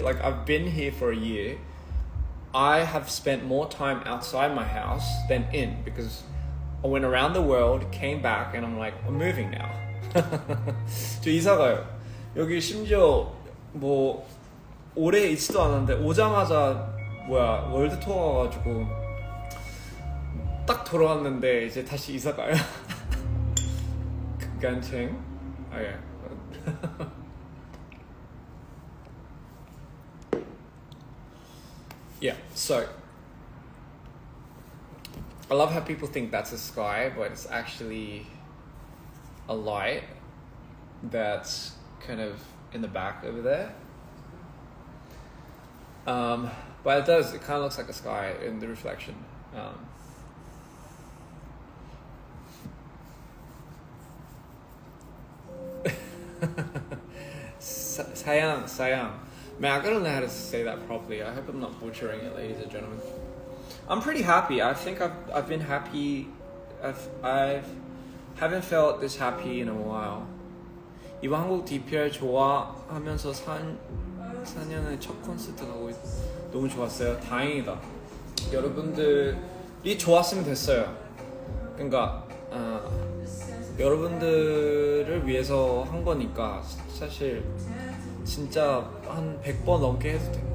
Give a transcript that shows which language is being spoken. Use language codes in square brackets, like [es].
[en] Like, I've been here for a year. I have spent more time outside my house than in, because I went around the world, came back, and I'm like, I'm moving now. [ko] 저 이사 가요. 여기 심지어 뭐 오래 있지도 않았는데 오자마자 월드 투어 가가지고 딱 돌아왔는데 이제 다시 이사 가요. 간청. 예. [en] Yeah, so I love how people think that's a sky, but it's actually a light that's kind of in the back over there. but it does. It kind of looks like a sky in the reflection. Sayang. Man, I gotta know how to say that properly. I hope I'm not butchering it, ladies and gentlemen. I'm pretty happy. I think I've been happy. I haven't felt this happy in a while. [ko] 이번 한국 DPR 좋아하면서 4년의 첫 콘서트 가고 너무 좋았어요. 다행이다. 여러분들이 좋았으면 됐어요. 그러니까 여러분들을 위해서 한 거니까 사실 진짜 한 100번 넘게 해도 돼.